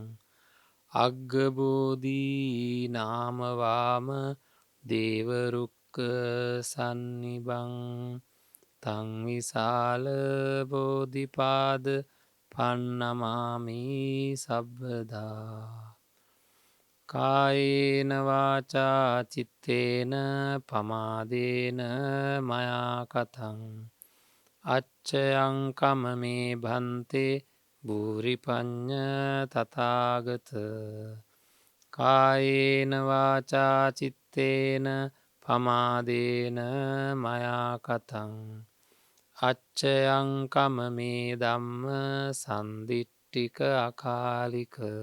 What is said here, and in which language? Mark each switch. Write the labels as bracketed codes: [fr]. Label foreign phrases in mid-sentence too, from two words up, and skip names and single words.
[pi] අග්ගබෝධී නාමවාම දේවරුක්ක සන්නිබං තංවිසාල බෝධිපාද පන්නමාමී සබ්බදා කායේන වාචා චිත්තේන පමාදේන මයාකතං අච්චයංකම මේ භන්තේ භූරිපඤ්ඤ තථාගත කායේන වාචා චිත්තේන පමාදේන මයාකතං අච්චයංකම මේ ධම්ම සන්දිට්ඨික අකාලික